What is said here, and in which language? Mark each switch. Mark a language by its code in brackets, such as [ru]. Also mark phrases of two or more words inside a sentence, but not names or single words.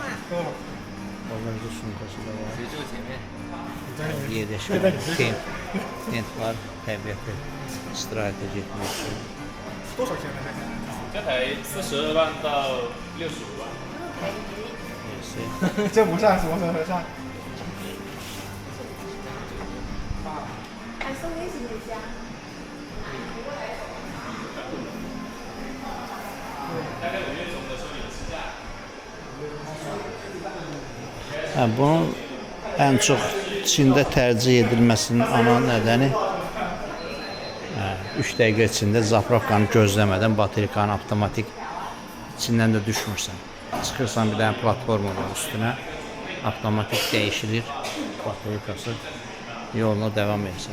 [tr] Bagajda sunkası da var. Yerleşik tent var. [az] Təbiətə istirahət etmək üçün. [zh] 多少钱呢？这台42万到65万。 [tr] Neyse. [zh] 这不算，什么时候算？还送微信邮箱。大概5月中的时候有试驾。 [az] Bunun ən çox Çində tərcih edilməsinin ana nədəni 3 dəqiqə içində zapravkanı gözləmədən baterikanı avtomatik içindən də düşmürsən. Çıxırsan bir dənə platformanın üstünə, avtomatik dəyişilir baterikası, yoluna devam edirsən.